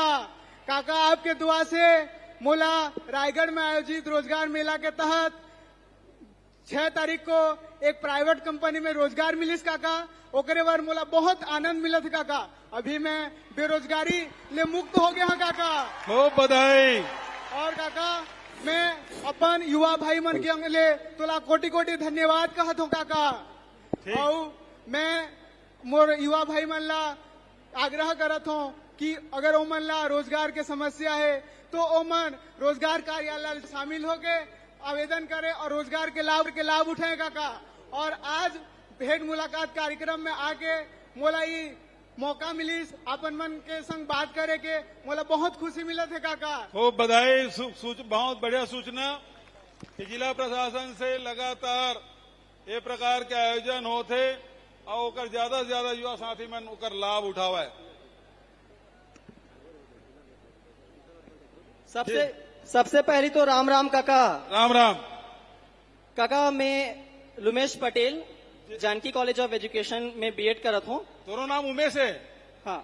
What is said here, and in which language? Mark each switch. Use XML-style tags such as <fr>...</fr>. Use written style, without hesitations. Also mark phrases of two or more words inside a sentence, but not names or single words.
<hne>काका आपके दुआ से मोला रायगढ़ में आयोजित रोजगार मेला के तहत 6 तारीख को एक प्राइवेट कंपनी में रोजगार मिलिस काका। ओकरे बार मोला बहुत आनंद मिला था काका। अभी मैं बेरोजगारी ले मुक्त हो गया हूँ काका। खूब बधाई। और काका मैं अपन युवा भाई मन के ले तोला कोटि कोटि धन्यवाद कहत हूँ काका। और मैं मोर युवा भाई मन ला आग्रह करत हूँ कि अगर ओमन ला रोजगार के समस्या है तो ओमन रोजगार कार्यालय शामिल होके आवेदन करें और रोजगार के लाभ उठाए काका। और आज भेंट मुलाकात कार्यक्रम में आके मोला ये मौका मिली अपन मन के संग बात करे के, मोला बहुत खुशी मिला थे काका। खूब बधाई। बहुत बढ़िया सूचना कि जिला प्रशासन से लगातार ये प्रकार के आयोजन होते और ओकर ज्यादा से ज्यादा युवा साथी मन ओकर लाभ उठावे। सबसे पहले तो राम राम काका। राम राम काका, मैं लुमेश पटेल जानकी कॉलेज ऑफ एजुकेशन में बीएड करत हूँ। तोरो नाम उमेश है? हाँ।</hne>